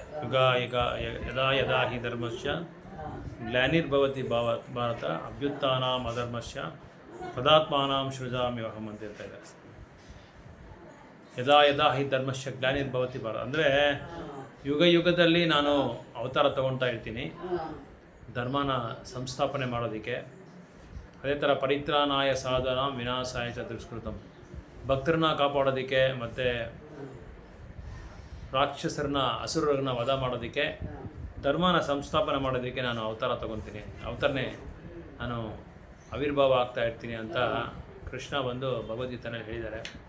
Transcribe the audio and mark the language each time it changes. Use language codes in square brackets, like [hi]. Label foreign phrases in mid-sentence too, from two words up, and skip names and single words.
[sa] ಯದಾ ಯದಾ ಹಿ ಧರ್ಮಸ್ಯ ಗ್ಲಾನಿರ್ಭವತಿ ಭಾರತ ಅಭ್ಯುತ್ಥಾನಾಂ ಅಧರ್ಮಸ್ಯ ತದಾತ್ಮಾನಾಂ ಸೃಜಾಮಿ ಅಹಂ [kn] ಅಂತ ಹೇಳ್ತಾ ಇದ್ದಾರೆ. [sa] ಯದಾ ಯದಾ ಹಿ ಧರ್ಮಸ್ಯ ಗ್ಲಾನಿರ್ಭವತಿ ಭಾರತ [kn] ಅಂದರೆ ಯುಗದಲ್ಲಿ ನಾನು ಅವತಾರ ತಗೊಳ್ತಾ ಇರ್ತೀನಿ ಧರ್ಮನ ಸಂಸ್ಥಾಪನೆ ಮಾಡೋದಕ್ಕೆ. ಅದೇ ಥರ [sa] ಪರಿತ್ರಾಣಾಯ ಸಾಧನ ವಿನಾಶಾಯ ಚ ದುಷ್ಕೃತಂ, [kn] ಭಕ್ತರನ್ನ ಕಾಪಾಡೋದಕ್ಕೆ ಮತ್ತು ರಾಕ್ಷಸರನ್ನ ಅಸುರರನ್ನ ವಧ ಮಾಡೋದಕ್ಕೆ, ಧರ್ಮನ ಸಂಸ್ಥಾಪನೆ ಮಾಡೋದಕ್ಕೆ ನಾನು ಅವತಾರ ತಗೊತೀನಿ, ಅವತಾರನೇ ನಾನು ಆವಿರ್ಭಾವ ಆಗ್ತಾ ಇರ್ತೀನಿ ಅಂತ ಕೃಷ್ಣ ಬಂದು ಭಗವದ್ಗೀತೆಯಲ್ಲಿ ಹೇಳಿದ್ದಾರೆ.